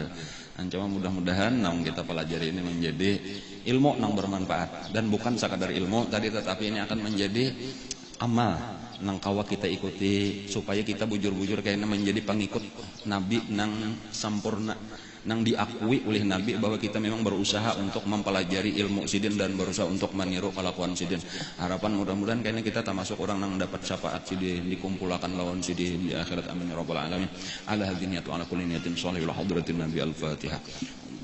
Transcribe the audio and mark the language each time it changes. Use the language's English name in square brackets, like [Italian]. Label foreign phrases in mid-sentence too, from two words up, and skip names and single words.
[Banjar] Dan cuma mudah-mudahan nang kita pelajari ini menjadi ilmu nang bermanfaat dan bukan sekadar ilmu tadi tetapi ini akan menjadi amal nang kawa kita ikuti supaya kita bujur-bujur kayaknya menjadi pengikut Nabi nang sampurna nang diakui oleh Nabi bahwa kita memang berusaha untuk mempelajari ilmu sidin dan berusaha untuk meniru kelakuan sidin. Harapan mudah-mudahan kayaknya kita termasuk orang yang dapat syafaat sidin dikumpulkan lawan sidin di akhirat [Arabic] آمين يا رب العالمين. على هذه النية على كل نية صالحة حضرة النبي الفاتحة.